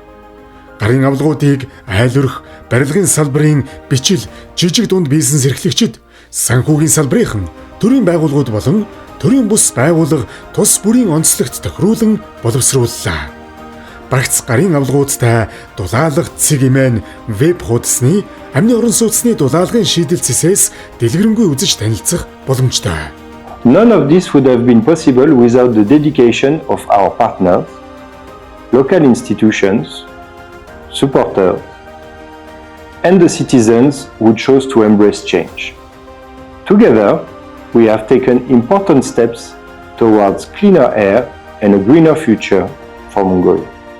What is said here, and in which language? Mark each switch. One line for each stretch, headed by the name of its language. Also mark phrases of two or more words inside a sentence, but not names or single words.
Mongolian: Гарын авлагуудыг айл өрх, барилгын салбарын бичил, жижиг дунд бизнес эрхлэгчид, санхүүгийн салбарынхан, төрийн байгууллагууд болон төрийн бус байгууллага тус бүрийн онцлогт тохируулан боловсрууллаа. Багц гарын авлагуудтай дулаалга цэг имэн веб хуудасны амны орон сууцны дулаалгын шийдэл цэсээс дэлгэрэнгүй үзэж танилцах боломжтой.
English: None of this would have been possible without the dedication of our partners, local institutions, supporters, and the citizens who chose to embrace change. Together, we have taken important steps towards cleaner air and a greener future for Mongolia.